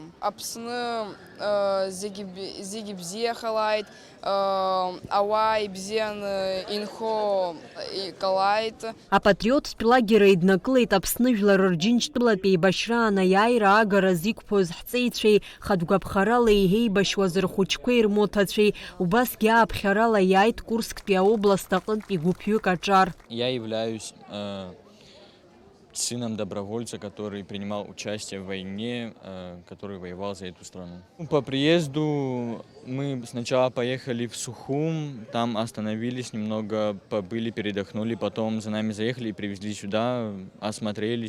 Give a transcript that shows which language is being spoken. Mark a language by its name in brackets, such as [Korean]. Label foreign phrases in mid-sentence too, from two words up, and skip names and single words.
[Abkhazian] Аԥсны зегь бзиахалааит, ауаа ибзианы инхо иҟалааит. Апатриоттә лагера иднакылеит Аԥсны жәлар рџьынџьтәылатә еибашьра анааира агараз иқәԥоз ҳҵеицәеи, хатәгәаԥхарала иеибашьуаз рхәыҷқәеи рмоҭацәеи. Убасгьы ааԥхьарала иааит Курсктәи аобласт аҟынтәи гәыԥҩык аҿар. [Russian] Я являюсь сыном добровольца, который принимал участие в войне, который воевал за эту страну. По приезду мы сначала поехали в Сухум, там остановились немного, побыли, передохнули, потом за нами заехали и привезли сюда, осмотрелись.